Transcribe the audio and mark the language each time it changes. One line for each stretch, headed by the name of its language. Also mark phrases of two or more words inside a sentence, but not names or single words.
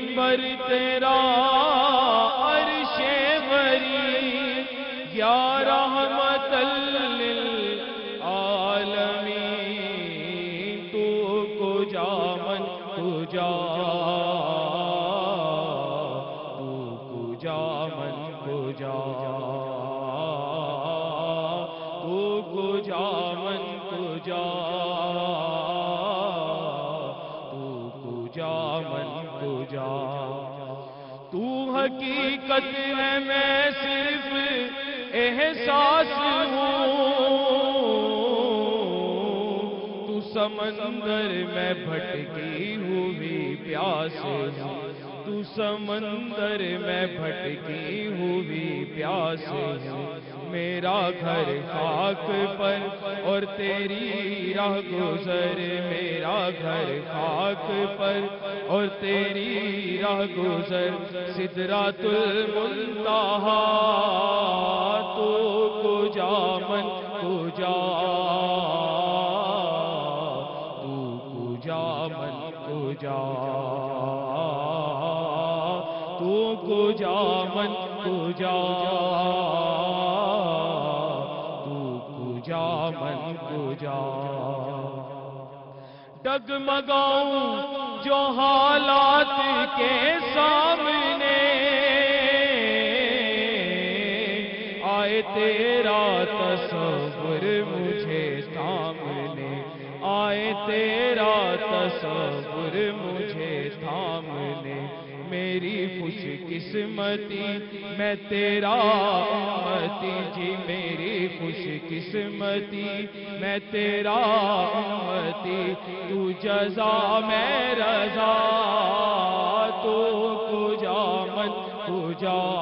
Urdu: پر تیرا عرش بری
Arabic: یا رحمت للعالمین
Persian: تو کجا من کجا تو کجا من کجا تو کجا من کجا تو کجا من کجا
Urdu: تو حقیقت ہے میں صرف احساس ہوں تو سمندر میں بھٹکی ہوئی پیاس ہوں تو سمندر میں بھٹکی ہوئی پیاس ہوں میرا گھر خاک پر اور تیری راہ گزر میرا گھر خاک پر اور تیری راہ گزر
Arabic: سدرات المنتہا
Persian: تو کجا من کجا تو کجا من کجا تو کجا من کجا تو کجا من کجا
Urdu: ڈگمگاؤں جو حالات کے سامنے آئے تیرا تصور مجھے سامنے آئے تیرا تصور مجھے سامنے میری خوش قسمتی میں تیرا امتی جی میری خوش قسمتی میں تیرا امتی تو جزا میں رضا
Persian: تو کجا من کجا